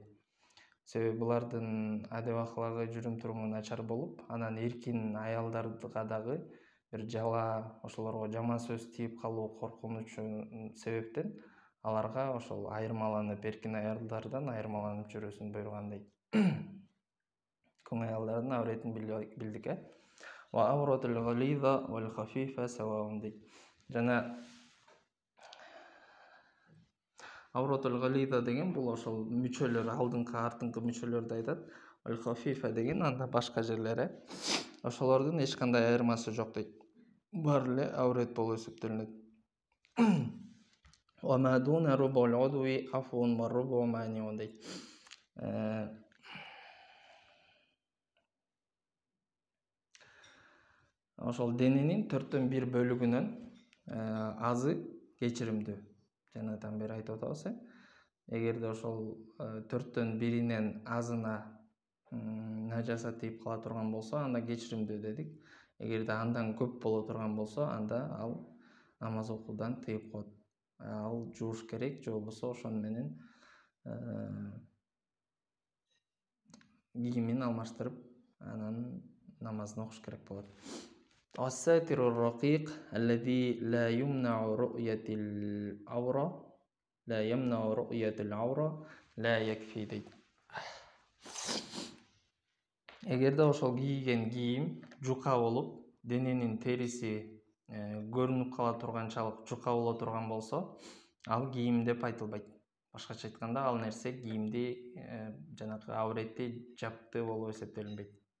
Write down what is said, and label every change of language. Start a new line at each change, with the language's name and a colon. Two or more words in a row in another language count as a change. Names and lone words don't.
Kyrgyz: Себеби булардын адеп аклагы, жүрүм-туруму начар болуп, анан эркин аялдарга дагы бир жала, ошолорго жаман сөз тийип калуу коркунучу себептен аларга ошол айырмаланып, эркин аялдардан айырмаланып жүрүүсүн буйруган дейт. Күн аялдардын авретин билдик,
Arabic: و العورة الغليظة والخفيفة سواء дейт.
Kyrgyz: Жана
Arabic: العورة الغليظة
Kyrgyz: деген бул ошол мүчөлөр, алдыңкы артыңкы мүчөлөрдү айтат.
Arabic: والخفيفة
Kyrgyz: деген анда башка жерлери. Ошолордун эч кандай айырмасы жок дейт. Баары эле аврет болуп эсептелинет.
Arabic: وما دون ربع العضو عفو وربع مانع дейт.
Kyrgyz: Ошол дененин 4/1 бөлүгүнөн азы кечиримдүү. Жанатан бери айтып атабыз. Эгерде ошол 4/1 азына нажасат тийип кала турган болсо, анда кечиримдүү дедик. Эгерде андан көп боло турган болсо, анда ал намаз окуудан тыйып коет. Ал жууш керек, же болбосо ошону менен кийимин алмаштырып, анан намазын окуш керек болот.
Arabic: الساتر الرقيق الذي لا يمنع رؤية العورة لا يكفي дейт.
Kyrgyz: Эгерде ошол кийген кийим жука болуп, дененин териси көрүнүп кала турганчалык жука боло турган болсо, ал кийим деп айтылбайт. Башкача айтканда, ал нерсе кийимди жанагы авретти жапты болуп эсептелинбейт.